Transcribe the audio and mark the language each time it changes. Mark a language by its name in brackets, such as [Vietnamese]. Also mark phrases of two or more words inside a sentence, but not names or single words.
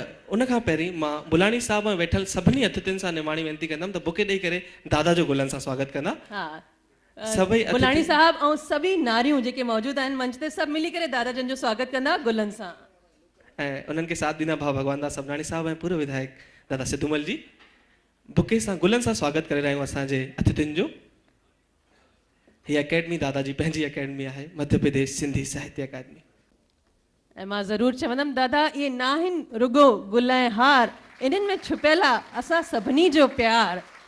[Sindhi] उन खां पहिरीं मां बुलाणी साहब ऐं वेठल सभिनी अतिथियुनि सां निमाणी वेनिती कंदमि त बुके ॾेई करे दादा जो गुलनि सां स्वागत कंदा। सभई बुलाणी साहब ऐं सभी नारियूं जेके मौजूद आहिनि मंच ते, सभु मिली करे दादा जन जो स्वागत कंदा गुलनि सां। ऐं उन्हनि खे साथ ॾींदा भाउ भगवान दास सबनाणी साहब ऐं पूर्व विधायक दादा सिद्धूमल जी बुके सां गुलनि सां स्वागत करे रहिया आहियूं असांजे अतिथियुनि जो। हीअ अकेडमी दादाजी पंहिंजी अकेडमी आहे, मध्य प्रदेश सिंधी साहित्य अकादमी। ऐं मां ज़रूरु चवंदमि दादा इहे न आहिनि रुगो गुल ऐं हार, इन्हनि में छुपियल आहे असां सभिनी जो प्यार।